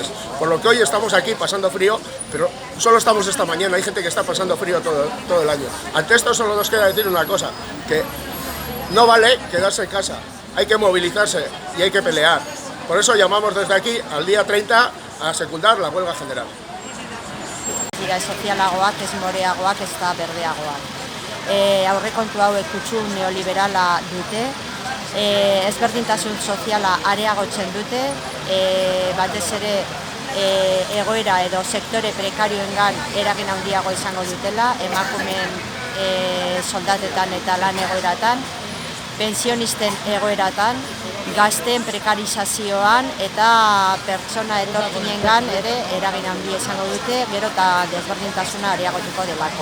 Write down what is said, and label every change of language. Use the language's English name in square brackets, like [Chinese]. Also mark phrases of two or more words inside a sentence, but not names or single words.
[Spanish] Por lo que hoy estamos aquí pasando frío, pero solo estamos esta mañana, hay gente que está pasando frío todo el año. Ante esto solo nos queda decir una cosa, que no vale quedarse en casa, hay que movilizarse y hay que pelear. Por eso llamamos desde aquí al día 30 a secundar la huelga general. [Basque] Sozialagoak, ez moreagoak, ez da berdeagoak. Aurrekontu hauek kutsu neoliberala dute, ezberdintasun soziala areagotzen dute, batez ere egoera edo sektore prekarioengan eragin handiago izango dutela, emakumeen soldatetan eta lan egoeratan, pensionisten egoeratan, gazten prekarizazioan eta pertsona etorkinengan ere eragin handia izango dute, gero eta desberdintasuna areagotuko delako.